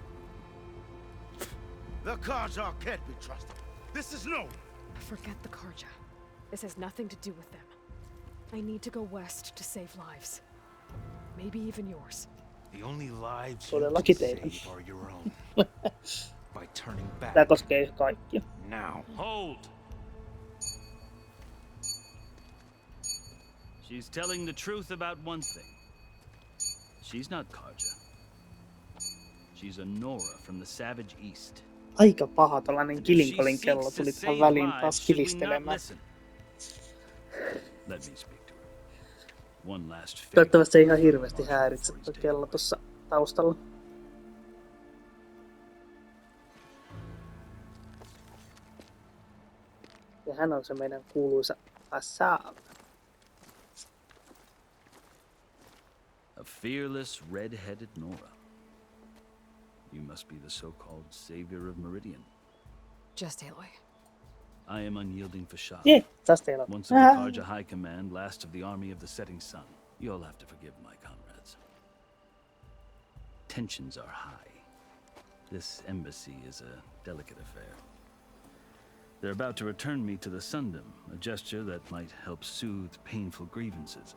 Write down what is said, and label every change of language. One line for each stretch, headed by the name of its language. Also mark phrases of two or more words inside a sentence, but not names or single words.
English: The Karja can't be trusted. This is no. Forget the Karja. This has nothing to do with them. I need to go west to save lives. Maybe even yours. The only lives So you they're can lucky they- save are your own. By turning back
Finnish: Tää koskee kaikkia.
English: now. Hold! She's telling the truth about one thing. She's not Karja. She's a Nora from the savage east.
Finnish: Aika paha tällainen
English: And if
Finnish: kilinkolin
English: she
Finnish: kello
English: seeks to
Finnish: tuli tähän
English: save
Finnish: väliin
English: lives,
Finnish: taas
English: should we not
Finnish: kivistelemään.
English: listen? Let me speak to her. One last favor.
Finnish: Toivottavasti ei ihan hirveästi häiritse tuo kello tuossa taustalla. Ja hän on se meidän kuuluisa Assal.
English: A fearless, red-headed Nora. You must be the so-called savior of Meridian. Just Aloy. I am unyielding Fashad.
Finnish: Jee, taas teillä on.
English: Once of the Karja High Command, last of the army of the setting sun. You'll have to forgive my comrades. Tensions are high. This embassy is a delicate affair. They're about to return me to the Sundom, a gesture that might help soothe painful grievances.